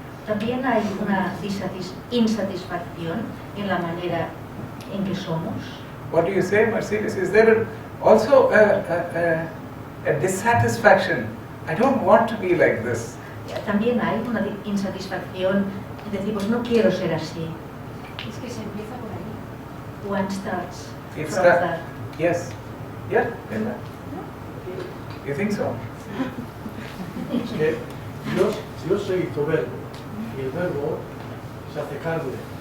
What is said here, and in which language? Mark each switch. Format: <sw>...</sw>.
<es>También hay una insatisfacción en la manera en que somos.</es> <en>What do you say, Mercedes? Is there also a dissatisfaction? I don't want to be like this.</en> <es>También hay una insatisfacción, es decir, pues no quiero ser así. Es que se empieza por ahí.</es> <en>One starts It's from that. that. Yes. Yeah. Linda? You think so?</en> <es>Es que Dios se hizo verbo y el verbo se hace carne.</es>